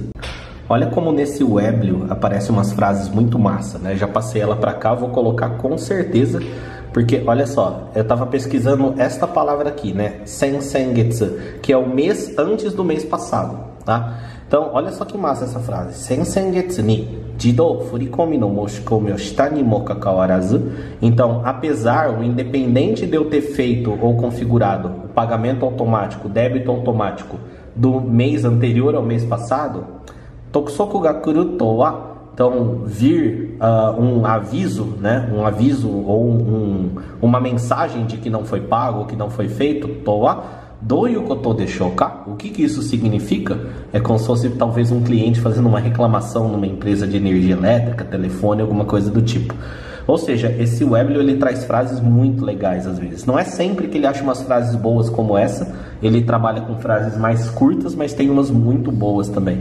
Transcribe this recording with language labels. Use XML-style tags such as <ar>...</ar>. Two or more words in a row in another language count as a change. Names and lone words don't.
<pt>Olha como nesse Weblio aparecem umas frases muito massa, né? Já passei ela para cá, vou colocar com certeza. Porque, olha só, eu estava pesquisando esta palavra aqui, né? Sensengetsu, que é o mês antes do mês passado, tá? Então, olha só que massa essa frase.</pt> <ja>先々月に自動振込の申し込みをしたにもかかわらず.</ja> <pt>Então, apesar, ou independente de eu ter feito ou configurado o pagamento automático, débito automático do mês anterior ao mês passado,</pt> <ja>督促が来るとは,</ja> <pt>então vir um aviso, né? Um aviso ou uma mensagem de que não foi pago, que não foi feito, toa,</pt> <ja>どういうことでしょうか?</ja> <pt>O que isso significa? É como se fosse talvez um cliente fazendo uma reclamação numa empresa de energia elétrica, telefone, alguma coisa do tipo. Ou seja, esse Weblio ele traz frases muito legais às vezes. Não é sempre que ele acha umas frases boas como essa, ele trabalha com frases mais curtas, mas tem umas muito boas também.</pt>